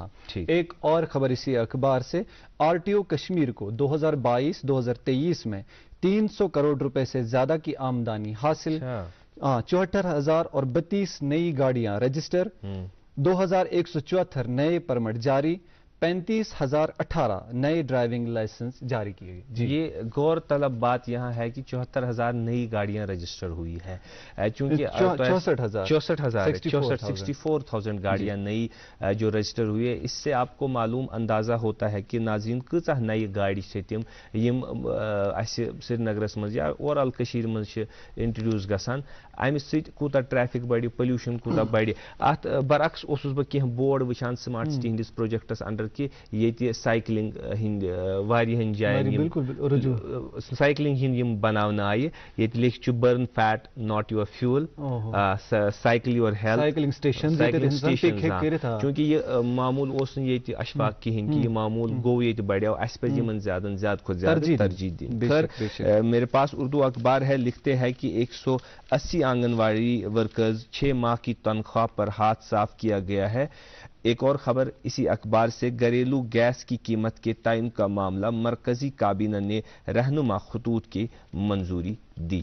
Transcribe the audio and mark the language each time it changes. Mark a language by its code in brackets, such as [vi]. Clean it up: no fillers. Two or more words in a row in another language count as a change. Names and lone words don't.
[ur] ایک اور خبر اسی اخبار سے, RTO کشمیر کو 2022-2023 میں 300 کروڑ روپے سے زیادہ کی آمدنی حاصل, 74,032 نئی گاڑیاں رجسٹر, 2,174 نئے پرمٹ جاری, 35,018 نئے ڈرائیونگ لائسنس جاری کیے گئے. جی یہ غور طلب بات یہاں ہے کہ 74,000 نئی گاڑیاں رجسٹر ہوئی ہیں, چونکہ 64,000 گاڑیاں نئی جو رجسٹر ہوئی ہے. اس سے آپ کو معلوم اندازہ ہوتا ہے کہ ناظرین [ks] کۭژاہ نئی گاڑی چھِ تِم یم اسہِ سرینگرس منٛز یا اوورآل کٔشیٖرِ منٛز چھِ انٹرڈیوس گژھان. امہِ سۭتۍ کوٗتاہ ٹریفک بڑِ, پولیوشن کوٗتاہ بڑِ. اتھ برعکس اوسُس بہٕ کینٛہہ بورڈ وٕچھان [en] smart city [ks] ہٕنٛدِس پروجیکٹس انڈر کہ یہ سائیکلنگ ہند واریاہن جائن سائیکلنگ ہند یم بناونہٕ آیہِ, ییٚتہِ لیکھِتھ [en] burn fat not your fuel, cycle your health, [ks] چونکہ یہ معمول اوس نہٕ ییٚتہِ اشفاق کہیٖنۍ کہ یہ معمول گوٚو ییٚتہِ بڑیو, اسہِ پزِ یمن زیادہ کھۄتہٕ زیادہ ترجیح دِنۍ. [ur] خیر میرے پاس اردو اخبار ہے, لکھتے ہیں کہ 180 آنگن واڑی ورکرز 6 ماہ کی تنخواہ پر ہاتھ صاف کیا گیا ہے. ایک اور خبر اسی اخبار سے, گھریلو گیس کی قیمت کے تعین کا معاملہ, مرکزی کابینہ نے رہنما خطوط کی منظوری دی.